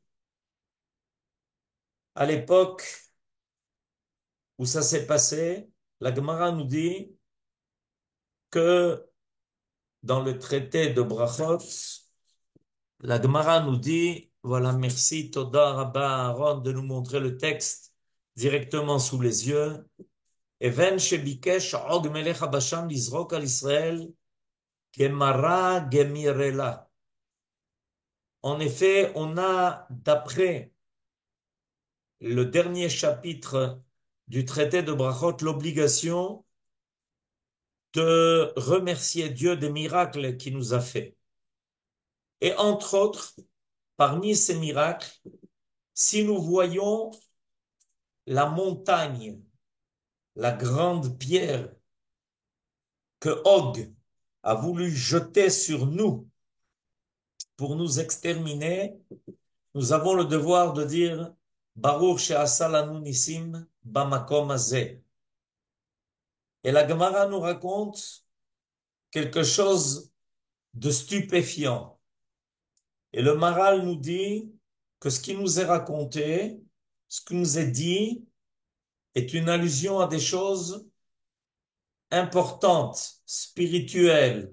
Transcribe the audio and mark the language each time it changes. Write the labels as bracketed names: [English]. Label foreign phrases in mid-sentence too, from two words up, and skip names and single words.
[French] À l'époque où ça s'est passé, la Gemara nous dit que dans le traité de Brachot, la Gemara nous dit, voilà, merci [Hebrew] תודה רבה [French] Aaron de nous montrer le texte directement sous les yeux. [Hebrew] אבן שביקש עוג מלך הבשן לזרוק על ישראל גמרא גמירי לה. [French] En effet, on a, d'après le dernier chapitre du traité de Brachot, l'obligation de remercier Dieu des miracles qu'il nous a fait. Et entre autres, parmi ces miracles, si nous voyons la montagne, la grande pierre que Og a voulu jeter sur nous pour nous exterminer, nous avons le devoir de dire [Hebrew] ברוך שעשה לנו נסים במקום הזה. [French] Et la Gemara nous raconte quelque chose de stupéfiant. Et le Maral nous dit que ce qui nous est raconté, ce qui nous est dit, est une allusion à des choses importantes, spirituelles.